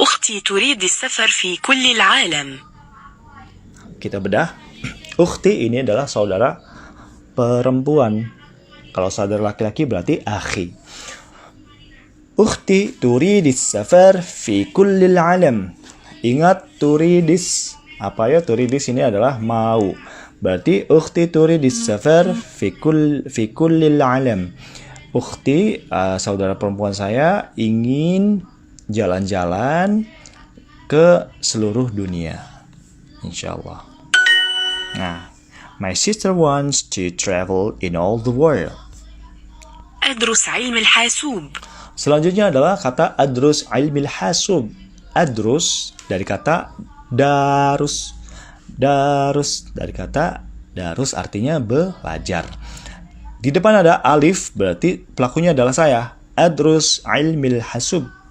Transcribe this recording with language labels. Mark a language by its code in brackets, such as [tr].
[ar] أختي تريد السفر في كل العالم. [id] Kita bedah. Ukhti ini adalah saudara perempuan. Kalau saudara laki-laki berarti akhi. [ar] Ukhti turidis safar fi kullil alam. [id] Ingat turidis. Apa ya turidis ini adalah mau. Berarti [ar] ukhti turidis safar fi kullil alam. [id] Ukhti, saudara perempuan saya ingin jalan-jalan ke seluruh dunia. Insyaallah. [en] Nah, my sister wants to travel in all the world. [ar] أدرس علم الحاسوب. [id] Selanjutnya adalah kata [ar] adrus ilmil hasub. [id] Adrus dari kata darus. Darus dari kata darus artinya belajar. Di depan ada alif berarti pelakunya adalah saya. [ar] Adrus ilmil hasub.